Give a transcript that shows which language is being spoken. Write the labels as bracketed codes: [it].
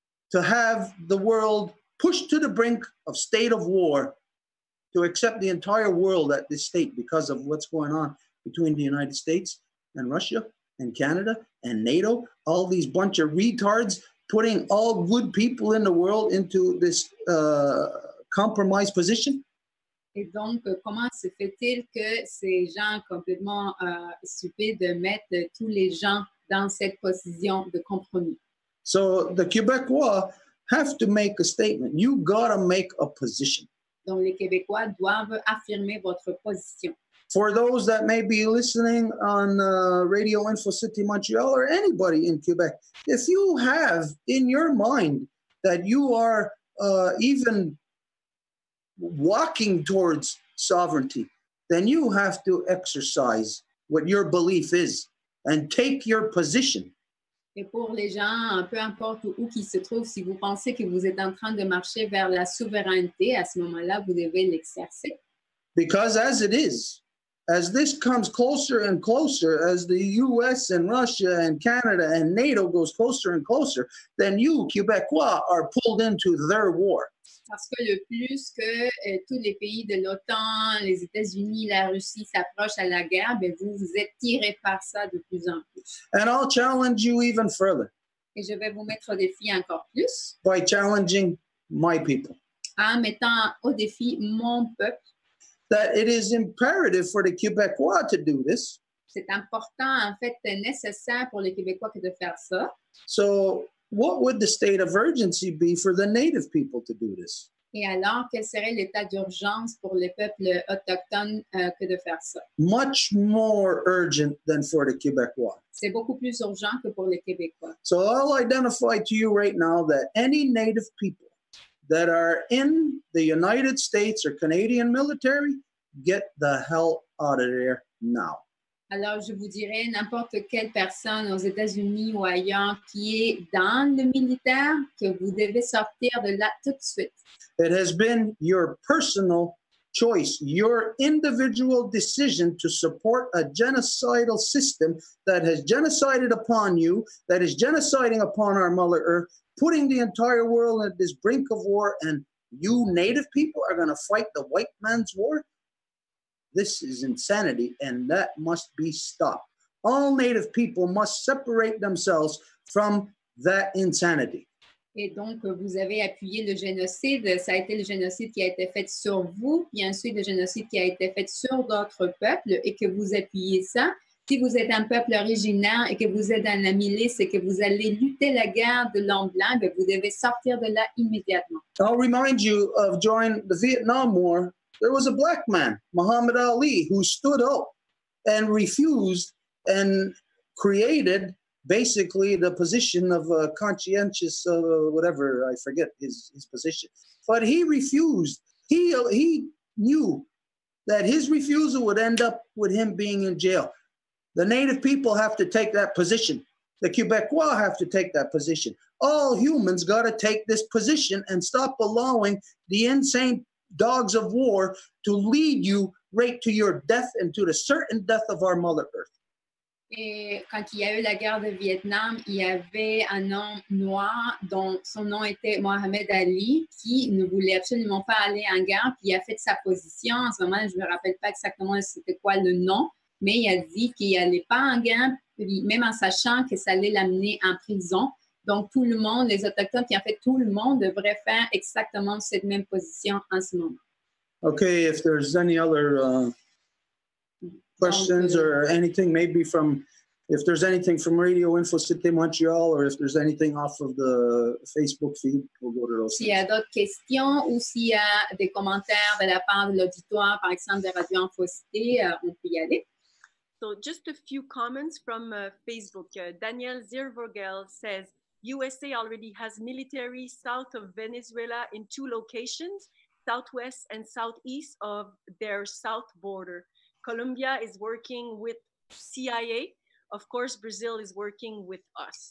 [en] to have the world pushed to the brink of state of war, to accept the entire world at this state because of what's going on between the United States and Russia and Canada and NATO, all these bunch of retards putting all good people in the world into this compromised position. [fr] Et donc, comment se fait-il que ces gens complètement stupides mettent tous les gens dans cette position de compromis? [en] So the Quebecois have to make a statement. You gotta make a position. [fr] Donc, les Québécois doivent affirmer votre position. [en] For those that may be listening on Radio Info City Montreal or anybody in Quebec, if you have in your mind that you are even walking towards sovereignty, then you have to exercise what your belief is and take your position. [fr] Et pour les gens, peu importe où qu'ils se trouvent, si vous pensez que vous êtes en train de marcher vers la souveraineté, à ce moment-là, vous devez l'exercer. [en] Because as it is, as this comes closer and closer, as the US and Russia and Canada and NATO goes closer and closer, then you, Quebecois, are pulled into their war. [fr] Parce que le plus que tous les pays de l'OTAN, les États-Unis, la Russie s'approchent à la guerre, ben vous êtes tirés par ça de plus en plus. [en] And I'll challenge you even further. [fr] Et je vais vous mettre au défi encore plus. [en] By challenging my people. [fr] En mettant au défi mon peuple. [en] That it is imperative for the Quebecois to do this. [fr] C'est important, en fait, nécessaire pour les Québécois que de faire ça. [en] So what would the state of urgency be for the native people to do this? [fr] Et alors, quel serait l'état d'urgence pour les peuples autochtones que de faire ça? [en] Much more urgent than for the Quebecois. [fr] C'est beaucoup plus urgent que pour les Québécois. [en] So I'll identify to you right now that any native people that are in the United States or Canadian military, get the hell out of there now. [fr] Alors, je vous dirais, n'importe quelle personne aux États-Unis ou ailleurs qui est dans le militaire, que vous devez sortir de là tout de suite. [en] It has been your personal choice, your individual decision to support a genocidal system that has genocided upon you, that is genociding upon our Mother Earth, putting the entire world at this brink of war, and you native people are going to fight the white man's war? This is insanity, and that must be stopped. All native people must separate themselves from that insanity. [fr] Et donc, vous avez appuyé le génocide. Ça a été le génocide qui a été fait sur vous, puis ensuite le génocide qui a été fait sur d'autres peuples, et que vous appuyez ça. Si vous êtes un peuple originaire et que vous êtes dans la milice et que vous allez lutter la guerre de l'homme blanc, vous devez sortir de là immédiatement. [en] I'll remind you of during the Vietnam War, there was a black man, Muhammad Ali, who stood up and refused and created basically the position of a conscientious, whatever, I forget his position. But he refused. He knew that his refusal would end up with him being in jail. The native people have to take that position. The Quebecois have to take that position. All humans got to take this position and stop allowing the insane dogs of war to lead you right to your death and to the certain death of our Mother Earth. [fr] Et quand il y a eu la guerre de Vietnam, il y avait un homme noir dont son nom était Mohamed Ali qui ne voulait absolument pas aller en guerre, puis il a fait sa position. En ce moment, je ne me rappelle pas exactement c'était quoi le nom, mais il a dit qu'il n'allait pas en guerre, même en sachant que ça allait l'amener en prison. Donc, tout le monde, les Autochtones, puis en fait, tout le monde devrait faire exactement cette même position en ce moment. [en] Okay, if there's any other questions or anything, maybe if there's anything from Radio Info City Montreal or if there's anything off of the Facebook feed, we'll go to those. [fr] S'il y a d'autres questions ou s'il y a des commentaires de la part de l'auditoire, par exemple de Radio Info City, on peut y aller. [en] So just a few comments from Facebook. Daniel Ziervogel says, USA already has military south of Venezuela in 2 locations, southwest and southeast of their south border. Colombia is working with CIA. Of course, Brazil is working with us.